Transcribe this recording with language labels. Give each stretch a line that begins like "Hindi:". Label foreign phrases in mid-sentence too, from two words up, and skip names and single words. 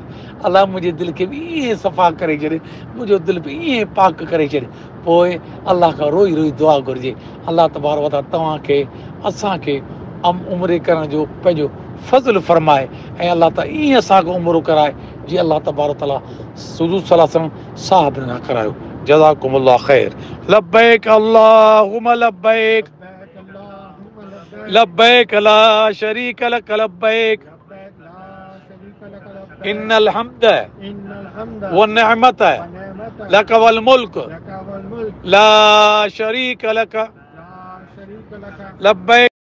Sindhi: अलाह मुंहिंजे दिलि खे बि ईअं सफ़ा करे छॾ, मुंहिंजो दिलि बि ईअं पाक करे छॾ। पोइ अलाह खां रोई दुआ घुरिजे। अलाह
Arabic: تبارك وتعالى
Sindhi: तव्हांखे असांखे उमिरि करण जो पंहिंजो फज़ल फरमाए ऐं अलाह ताला ईअं असांखे उमिरि कराए जीअं अलाह
Arabic: تبارك وتعالى
Sindhi: हुज़ूर
Arabic: صلى الله عليه وسلم
Sindhi: साहब न करायो।
Arabic: جزاكم الله خير. لبيك اللهم لبيك لبيك لا شريك لك لبيك إن الحمد والنعمة لك والملك لا شريك لك لبيك